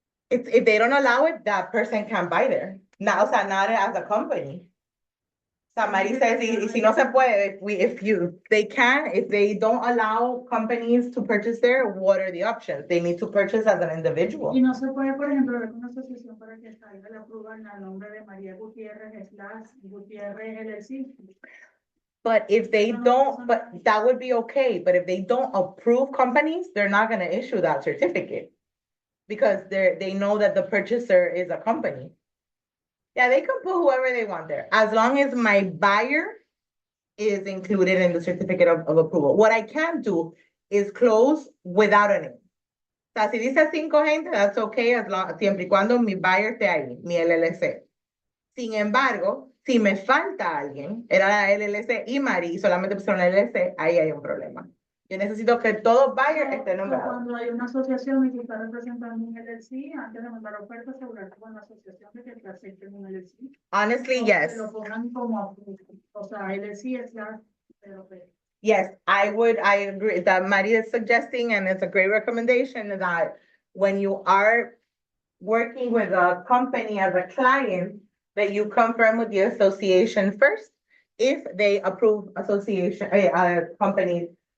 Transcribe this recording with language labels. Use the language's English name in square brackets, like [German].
[English] If they don't allow it, that person can't buy there. Now, o sea, not as a company. Somebody says, y si no se puede, if they don't allow companies to purchase there, what are the options? They need to purchase as an individual. [Spanish] Y no se puede, por ejemplo, ver una asociación para que salga la aprueba a nombre de María Gutiérrez / Gutiérrez LLC. [English] But if they don't, but that would be okay. But if they don't approve companies, they're not gonna issue that certificate. Because they know that the purchaser is a company. Yeah, they can put whoever they want there, as long as my buyer is included in the certificate of approval. What I can't do is close without a name. [Spanish] O sea, si dice 5 gente, that's okay, siempre y cuando mi buyer esté ahí, mi LLC. Sin embargo, si me falta alguien, era la LLC y Mari, y solamente pusieron la LLC, ahí hay un problema. Yo necesito que todo buyer esté nombrado. Cuando hay una asociación y que está representando un LLC, antes de mandar oferta, asegurarse con la asociación de que te acepten un LLC. [English] Honestly, yes. [Spanish] Que lo pongan como, o sea, LLC es la, pero. [English] Yes, I agree that Maria is suggesting, and it's a great recommendation that when you are working with a company as a client, that you confirm with the association first, if they approve association, companies.